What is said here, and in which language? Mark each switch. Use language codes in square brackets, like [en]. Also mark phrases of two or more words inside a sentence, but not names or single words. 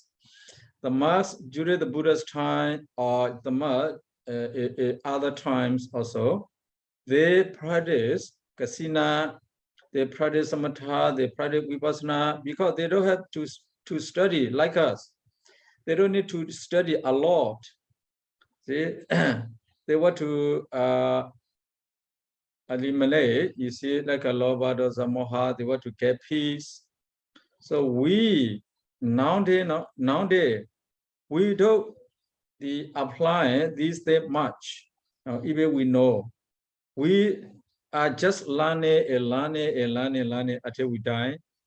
[en] The monks during the Buddha's time or the monks other times also, they practice kasina, they practice samatha, they practice vipassana, because they don't have to study like us. They don't need to study a lot. See, they want to eliminate, you see, like a [pi] lobha, dosa, moha, [en] they want to get peace. So we nowadays we don't apply these things much. Even we know we are just learning until we die.